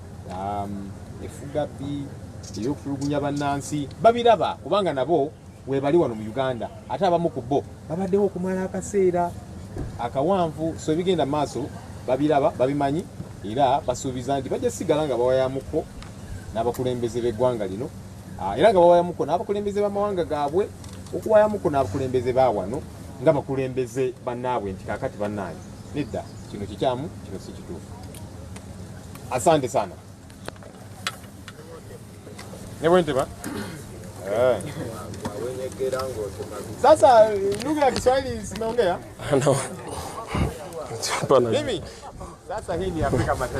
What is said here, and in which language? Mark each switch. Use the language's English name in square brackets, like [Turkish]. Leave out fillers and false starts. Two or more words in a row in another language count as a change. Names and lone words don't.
[Ganda] efugabbi ey'okutulugunya bannansi babiraba kubanga nabo webali wano mu Uganda ate abamu ku bo babaddewo okumala akaseera akawanvu so ebigenda mu maaso babiraba babimanyi era basuubiza nti bajja sigala nga bawayamuko n'abakulembeze b'eggwanga lino era nga bawayamuko n'abakulembeze b'amawanga gaabwe okuwayamuko n'abakulembeze ba wano nga bakulembeze bannaabwe nti kakati bannaanyi nedda kino kikyamu kino si kituufu. [Swahili] Asante sana. Nebwenteba? Sasa lugha ya Kiswahili simeongea? No. Hapana. Mimi sasa hii ni Afrika Mashariki.